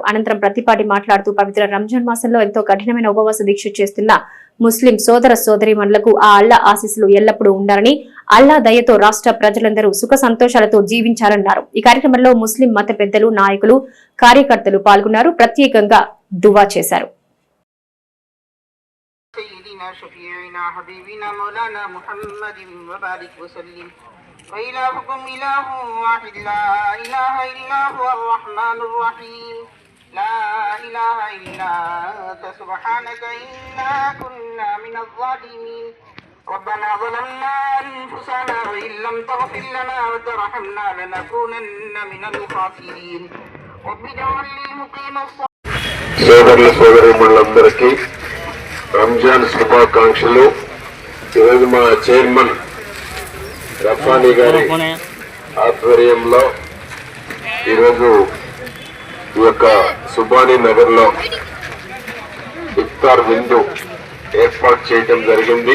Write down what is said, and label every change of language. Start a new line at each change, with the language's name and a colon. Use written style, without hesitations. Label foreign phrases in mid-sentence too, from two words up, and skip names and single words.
Telugu: అనంతరం ప్రత్తిపాటి మాట్లాడుతూ పవిత్ర రంజాన్ మాసంలో ఎంతో కఠినమైన ఉపవాస దీక్ష చేస్తున్న ముస్లిం సోదర సోదరీమణులకు ఆ అల్లా ఆశీస్సులు ఎల్లప్పుడూ ఉండాలని, అల్లా దయతో రాష్ట్ర ప్రజలందరూ సుఖ సంతోషాలతో జీవించాలన్నారు. ఈ కార్యక్రమంలో ముస్లిం మత పెద్దలు, నాయకులు, కార్యకర్తలు పాల్గొన్నారు. ప్రత్యేకంగా దువా చేశారు.
Arabic: لا إله إلا أنت سبحانك إنا كنا من الظالمين ربنا ظلمنا أنفسنا وإن لم تغفر لنا وترحمنا لنكونن من الخاسرين رب اجعل لي مقيم الصلاة
Telugu: సోదరుల సోదరీమణులందరికీ రంజాన్ శుభాకాంక్షలు. ఈరోజు మా చైర్మన్ రఫానీ గారి ఆధ్వర్యంలో ఈరోజు ఈ యొక్క సుబానీ నగర్ లో ఇఫ్తార్ విందు ఏర్పాటు చేయడం జరిగింది.